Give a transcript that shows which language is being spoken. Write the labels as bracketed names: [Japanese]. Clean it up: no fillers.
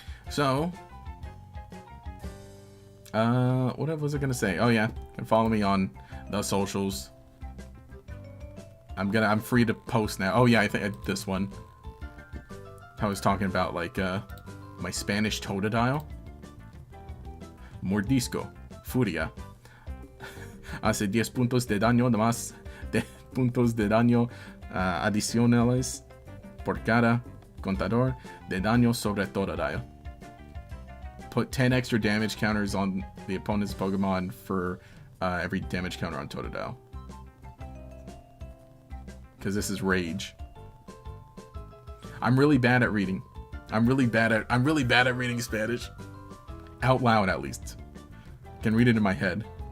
[English] So, what was I gonna say? Oh yeah, you can follow me on the socials. I'm free to post now. Oh yeah, I think this one. I was talking about like my Spanish Totodile. [Spanish] Mordisco, Furia. Hace 10 puntos de daño más, 10 puntos de daño adicionales por cada contador de daño sobre Totodile. [English] Put 10 extra damage counters on the opponent's Pokemon for every damage counter on Totodile. Because this is Rage. I'm really bad at reading. I'm really bad at reading Spanish. Out loud, at least. Can read it in my head.